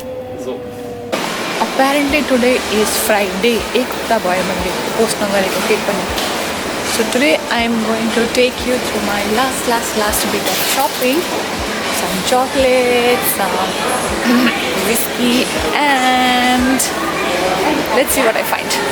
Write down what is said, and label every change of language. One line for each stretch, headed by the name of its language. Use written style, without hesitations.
English: Apparently today is Friday.
Nepali: एक हप्ता भयो मैले पोस्ट नगरेको केही पनि.
English: So today I am going to take you through my last bit of shopping. Some chocolates, some whiskey, and let's see what I find.